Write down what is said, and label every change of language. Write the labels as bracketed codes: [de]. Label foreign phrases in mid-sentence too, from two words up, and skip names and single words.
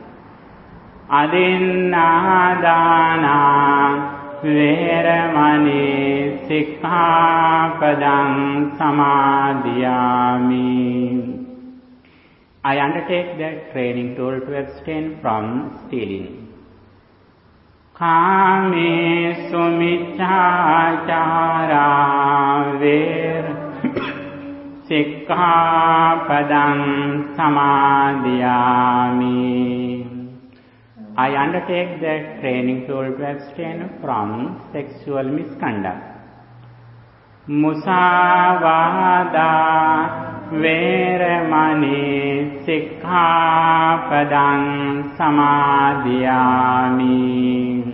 [pi] Adinādāna Veramani Sikkhapadam Samadhiyami. [en] I undertake the training tool to abstain from stealing. [pi] Kāme sumicchācārā ver sikkhapadam samadhiyami. [en] I undertake the training tool to abstain from sexual misconduct. [pi] Musāvādā Veramani Sikkhapadam Samadhiyami.